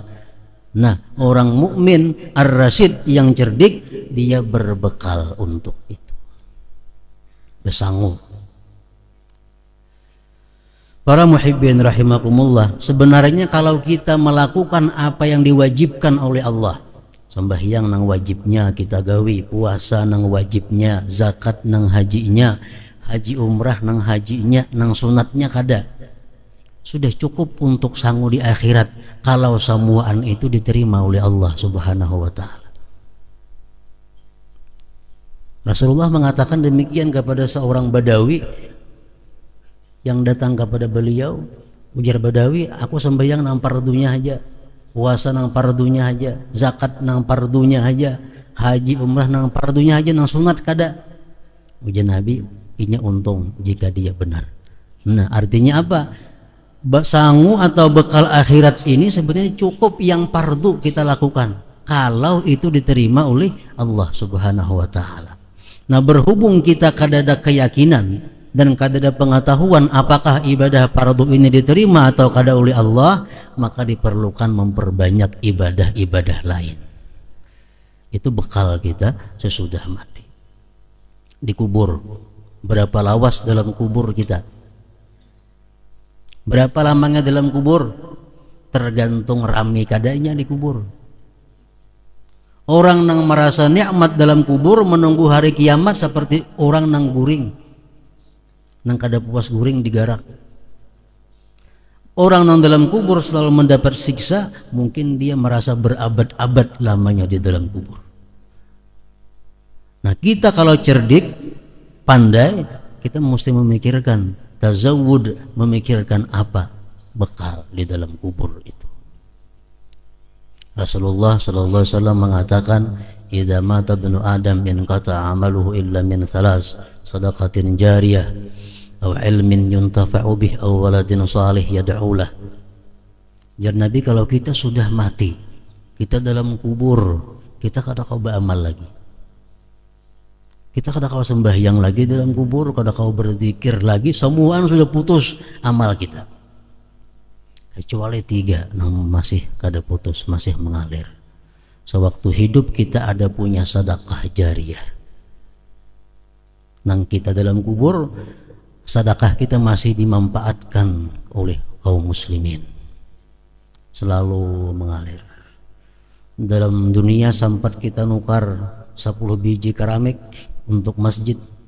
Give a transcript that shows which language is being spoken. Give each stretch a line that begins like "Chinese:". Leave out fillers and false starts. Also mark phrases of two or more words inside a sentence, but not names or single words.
Indonesian: Nah, orang mukmin ar-rasyid yang cerdik, dia berbekal untuk itu, bersanggup. Para muhibbin rahimakumullah, sebenarnya kalau kita melakukan apa yang diwajibkan oleh Allah,
Banjar: sembahyang nang wajibnya kita gawi, puasa nang wajibnya, zakat nang hajinya, haji umrah nang hajinya, nang sunatnya kada, sudah cukup untuk sanggup di akhirat kalau semuaan itu diterima oleh Allah
Arabic: سبحانه وتعالى.
Indonesian: Rasulullah mengatakan demikian kepada seorang Badawi yang datang kepada beliau.
Banjar: Ujar Badawi, aku sembahyang nang fardunya aja, puasa nang fardunya aja, zakat nang fardunya aja, haji umrah nang fardunya aja, nang sunat kada. Ujar Nabi,
Indonesian: ini untung jika dia benar. Nah, artinya apa? Sangu atau bekal akhirat ini sebenarnya cukup yang fardu kita lakukan kalau itu diterima oleh Allah
Arabic: سبحانه وتعالى.
Indonesian: Nah, berhubung kita kadada keyakinan dan kadada pengetahuan apakah ibadah fardu ini diterima atau kada oleh Allah, maka diperlukan memperbanyak ibadah-ibadah lain. Itu bekal kita sesudah mati.
Banjar: Dikubur, berapa lawas dalam kubur kita?
Indonesian: Berapa lamanya dalam kubur?
Banjar: Tergantung rami kadanya di kubur. Orang yang merasa nikmat dalam kubur menunggu hari kiamat seperti orang nang guring, nang kada puas guring digarak.
Indonesian: Orang yang dalam kubur selalu mendapat siksa, mungkin dia merasa berabad-abad lamanya di dalam kubur. Nah, kita kalau cerdik, pandai, kita mesti memikirkan tazawud, memikirkan apa? bekal di dalam kubur itu. Rasulullah
Arabic: صلى الله عليه وسلم
Indonesian: mengatakan,
Arabic: "إذا مات ابن آدم انقطع عمله إلا من ثلاث صدقة جارية أو علم ينتفع به أو ولد صالح يدعو له."
Banjar: Jar Nabi, kalau kita sudah mati, kita dalam kubur, kita kada kau beramal lagi. Kita kada kau sembahyang lagi dalam kubur, kada kau berzikir lagi, semuaan sudah putus amal kita.
Indonesian: Kecuali 3 yang masih kada putus, masih mengalir. Sewaktu hidup kita ada punya sedekah jariyah.
Banjar: Nang kita dalam kubur, sedekah kita masih dimanfaatkan oleh kaum muslimin.
Indonesian: Selalu mengalir.
Banjar: Dalam dunia sempat kita nukar 10 biji keramik untuk masjid.